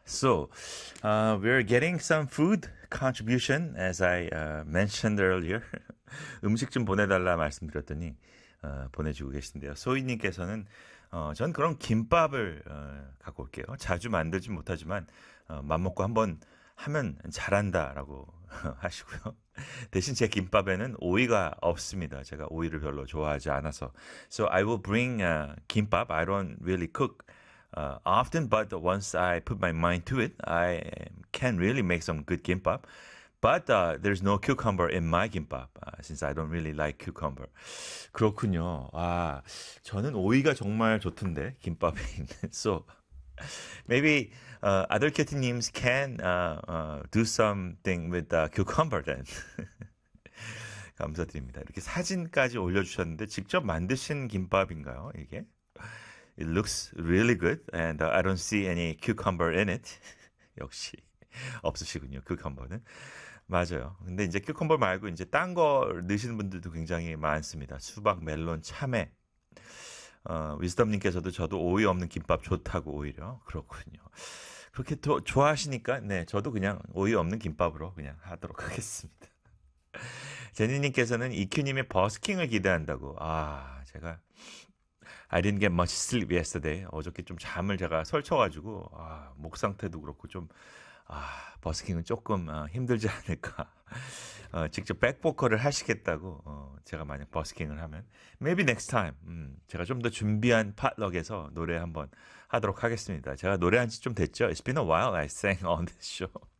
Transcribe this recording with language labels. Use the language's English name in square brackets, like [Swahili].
[English] So, we're getting some food contribution as I mentioned earlier. [Korean] 음식 좀 보내달라 말씀드렸더니 보내주고 계신데요. 소희님께서는 전 그런 김밥을 갖고 올게요. 자주 만들진 못하지만 맘먹고 한번 하면 잘한다라고 하시고요. 대신 제 김밥에는 오이가 없습니다. 제가 오이를 별로 좋아하지 않아서. [English] So I will bring 김밥. I don't really cook often, but once I put my mind to it, I can really make some good 김밥. But there's no cucumber in my 김밥, since I don't really like cucumber. [Korean] 그렇군요. 아, 저는 오이가 정말 좋던데, 김밥이. [English] So maybe other kitty names can do something with the cucumber then. [Korean] 감사드립니다. 이렇게 사진까지 올려주셨는데 직접 만드신 김밥인가요, 이게? [English] It looks really good, and I don't see any cucumber in it. [Korean] 역시 없으시군요, 큐컴버는. 맞아요. 근데 이제 큐컴버 말고 이제 딴거 넣으시는 분들도 굉장히 많습니다. 수박, 멜론, 참외. 위스덤님께서도 저도 오이 없는 김밥 좋다고 오히려. 그렇군요. 그렇게 더 좋아하시니까, 네, 저도 그냥 오이 없는 김밥으로 그냥 하도록 하겠습니다. 제니님께서는 이큐님의 버스킹을 기대한다고. 아, 제가. [English] I didn't get much sleep yesterday. [Korean] 어저께 좀 잠을 제가 설쳐가지고, 아, 목 상태도 그렇고 좀, 아, 버스킹은 조금 힘들지 않을까. 직접 백보컬을 하시겠다고, 제가 만약 버스킹을 하면. [English] Maybe next time. [Korean] 제가 좀더 준비한 팟럭에서 노래 한번 하도록 하겠습니다. 제가 노래한 지좀 됐죠? [English] It's been a while I sang on this show.